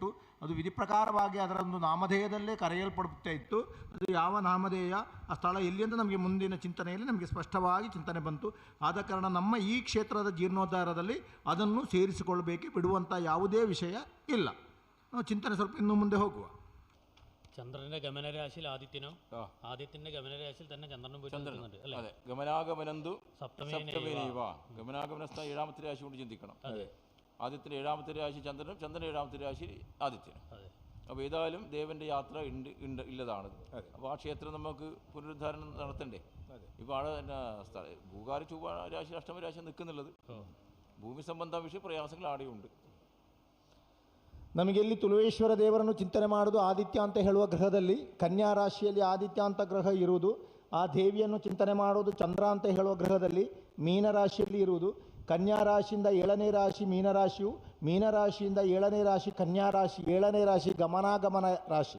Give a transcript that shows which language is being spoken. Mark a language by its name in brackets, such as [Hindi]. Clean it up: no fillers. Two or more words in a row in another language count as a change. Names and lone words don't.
[Kannada] ಅದು ವಿಧಿ ಪ್ರಕಾರವಾಗಿ ಅದರೊಂದು ನಾಮಧೇಯದಲ್ಲೇ ಕರೆಯಲ್ಪಡುತ್ತಾ ಇತ್ತು. ಅದು ಯಾವ ನಾಮಧೇಯ, ಆ ಸ್ಥಳ ಎಲ್ಲಿ ಅಂತ ನಮಗೆ ಮುಂದಿನ ಚಿಂತನೆಯಲ್ಲಿ ನಮಗೆ ಸ್ಪಷ್ಟವಾಗಿ ಚಿಂತನೆ ಬಂತು. ಆದ ಕಾರಣ ನಮ್ಮ ಈ ಕ್ಷೇತ್ರದ ಜೀರ್ಣೋದ್ಧಾರದಲ್ಲಿ ಅದನ್ನು ಸೇರಿಸಿಕೊಳ್ಳಬೇಕೆ ಬಿಡುವಂಥ ಯಾವುದೇ ವಿಷಯ ಇಲ್ಲ. ನಾವು ಚಿಂತನೆ ಸ್ವಲ್ಪ ಇನ್ನು ಮುಂದೆ ಹೋಗುವ. [Malayalam] ചന്ദ്രന്റെ ഗമനരാശിയിൽ ആദിത്യന്റെ ഗമനരാശിയിൽ തന്നെ ചന്ദ്രനും പോയിട്ട് അല്ലേ? [Sanskrit] അതെ, ഗമനാഗമനന്തു സപ്തമേനൈവ. [Malayalam] ഗമനാഗമനസ്ഥ 7ാമത്തെ രാശി കൊണ്ട് ചിന്തിക്കണം. ആദിത്യൻ്റെ 7ാമത്തെ രാശി ചന്ദ്രനും, ചന്ദ്രൻ്റെ 7ാമത്തെ രാശി ആദിത്യനും. അപ്പോൾ ഏതായാലും ദേവൻ്റെ യാത്ര ഇല്ലതാണ്. അപ്പോൾ ആ ക്ഷേത്രം നമുക്ക് പുനരുദ്ധാരണം നടത്തണ്ടേ? ഇപ്പോൾ ആടെ ഭൂകാര ചൊവ്വ രാശി, അഷ്ടമ രാശി നിൽക്കുന്നുള്ളത്. ഭൂമി സംബന്ധ വിഷയ പ്രയാസങ്ങൾ ആടെയുണ്ട്. [Kannada] ನಮಗೆ ಇಲ್ಲಿ ತುಳುವೇಶ್ವರ ದೇವರನ್ನು ಚಿಂತನೆ ಮಾಡೋದು ಆದಿತ್ಯ ಅಂತ ಹೇಳುವ ಗ್ರಹದಲ್ಲಿ, ಕನ್ಯಾ ರಾಶಿಯಲ್ಲಿ ಆದಿತ್ಯ ಅಂತ ಗ್ರಹ ಇರುವುದು. ಆ ದೇವಿಯನ್ನು ಚಿಂತನೆ ಮಾಡೋದು ಚಂದ್ರ ಅಂತ ಹೇಳುವ ಗ್ರಹದಲ್ಲಿ ಮೀನರಾಶಿಯಲ್ಲಿ ಇರುವುದು. ಕನ್ಯಾ ರಾಶಿಯಿಂದ 7ನೇ ರಾಶಿ ಮೀನರಾಶಿಯು, ಮೀನರಾಶಿಯಿಂದ 7ನೇ ರಾಶಿ ಕನ್ಯಾ ರಾಶಿ, 7ನೇ ರಾಶಿ ಗಮನಾಗಮನ ರಾಶಿ.